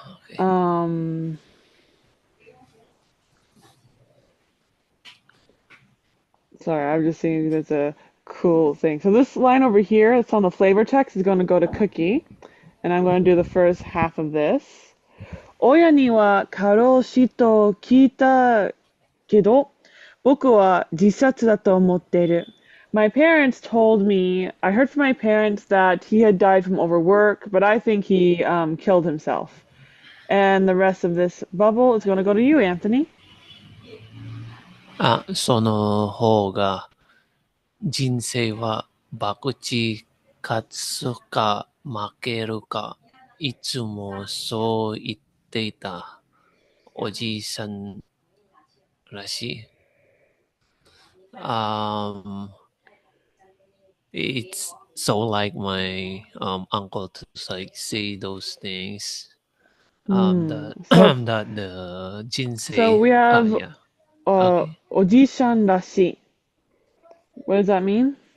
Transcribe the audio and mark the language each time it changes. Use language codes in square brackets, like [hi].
[en] okay. Um, Sorry, I'm just seeing there's a cool thing. So this line over here, it's on the flavor text, is going to go to Cookie, and I'm going to do the first half of this. [ja] 親には過労死と聞いたけど、僕は自殺だと思っている. [en] My parents told me, I heard from my parents that he had died from overwork, but I think he killed himself. And the rest of this bubble is going to go to you, Anthony. [ja] その方が人生は博打勝つか負けるか、いつもそう言っていたおじいさんらしい。 [en] Um, it's so like my uncle to like say those things. Hmm. That So, that the 人 so [ja] 生 [en] we have yeah, okay. [ja] おじさんらしい. [en] What does that mean?